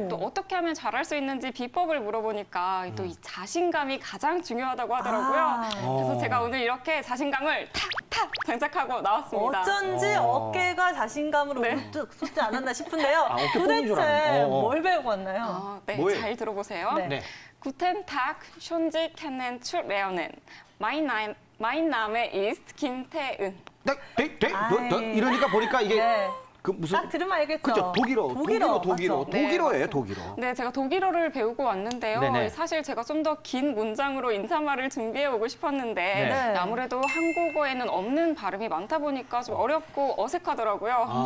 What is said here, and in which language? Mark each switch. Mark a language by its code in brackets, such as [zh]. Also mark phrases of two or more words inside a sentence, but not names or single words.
[ko] 또 어떻게 하면 잘할 수 있는지 비법을 물어보니까 또 이 자신감이 가장 중요하다고 하더라고요. 그래서 제가 오늘 이렇게 자신감을 탁탁 장착하고 나왔습니다. 어쩐지 어깨가 자신감으로 네. 우뚝 솟지 않았나 싶은데요. 어깨 뽕인 줄 도대체 알았네. 뭘 배우고 왔나요? 네, 뭐예요? 잘 들어보세요. 네. 네. [de] Guten Tag, schön Sie kennenzulernen. Mein Name ist 김태은. [ko] 이러니까 보니까 이게 네. 그 무슨 딱 들으면 알겠죠? 그죠? 독일어. 맞죠? 네, 독일어예요, 맞습니다. 독일어. 네, 제가 독일어를 배우고 왔는데요. 네네. 사실 제가 좀 더 긴 문장으로 인사말을 준비해 오고 싶었는데 네. 아무래도 한국어에는 없는 발음이 많다 보니까 좀 어렵고 어색하더라고요.